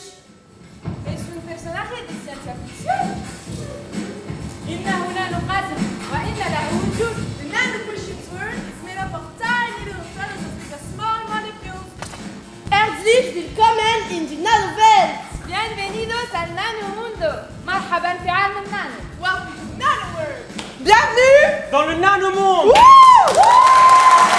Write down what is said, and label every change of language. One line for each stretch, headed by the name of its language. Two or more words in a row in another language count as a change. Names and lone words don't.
Spanish: Es un personaje de ciencia ficción.
Arabic: إنه نانو قاتل وإن له وجود.
English: The nanoprecious word is made up of tiny little cells as big as small molecules.
German: Herzlich willkommen in die Nanowelt!
Spanish: Bienvenidos al nano mundo.
Arabic: مرحبا في عالم النانو.
English: Welcome to Nano World!
French: Bienvenue dans le nanomonde. Wouh